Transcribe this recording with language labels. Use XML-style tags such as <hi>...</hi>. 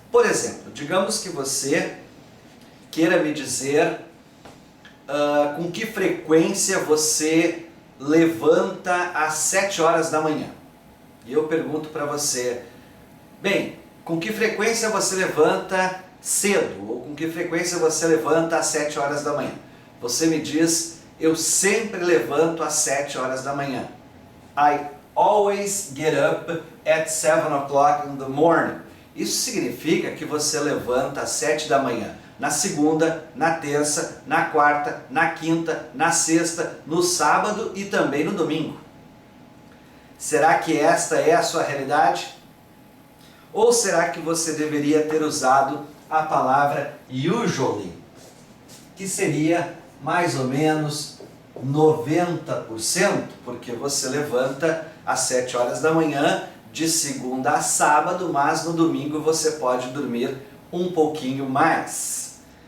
<pt>Por exemplo, digamos que você queira me dizer com que frequência você levanta às 7 horas da manhã. e eu pergunto para você, bem, com que frequência você levanta cedo? Ou com que frequência você levanta às 7 horas da manhã? Você me diz, eu sempre levanto às 7 horas da manhã.</pt> <en>I always get up at 7 o'clock in the morning.</en> <pt>Isso significa que você levanta às 7 da manhã. Na segunda, na terça, na quarta, na quinta, na sexta, no sábado e também no domingo. Será que esta é a sua realidade? Ou será que você deveria ter usado a palavra usually, que seria mais ou menos 90%, porque você levanta às 7 horas da manhã, de segunda a sábado, mas no domingo você pode dormir um pouquinho mais.</pt>